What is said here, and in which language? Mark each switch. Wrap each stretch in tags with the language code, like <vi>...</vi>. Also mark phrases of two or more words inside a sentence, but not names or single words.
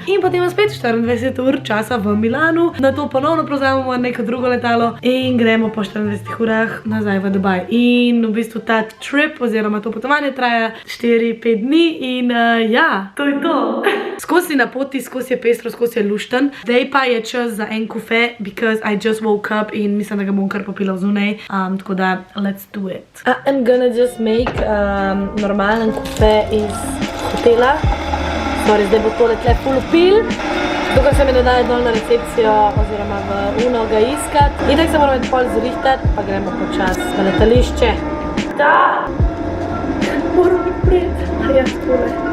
<sl>In potem imam spet 24 ur časa v Milanu, nato ponovno prevzamemo neko drugo letalo in gremo po 24 urah nazaj v Dubaj. In v bistvu ta trip oziroma to potovanje traja 4-5 dni in ja, to je to. Skozi na poti, skozi je pestro, skozi je lušten. Zdaj pa je čas za en kafe,</sl> <en>because I just woke up</en> <sl>in mislim, da ga bom kar popila vzunaj. Tako da,</sl> <en>let's do it. I'm gonna just make</en> <sl>normalen kafe iz hotela. Sorry, zdaj bo tole tle full upil. Tukaj se mi ne daje dol na recepcijo oziroma v Uno ga iskat. Itak se moramo pol zrihtati, pa gremo počas v letališče. Da! Moram biti jaz tole.</sl>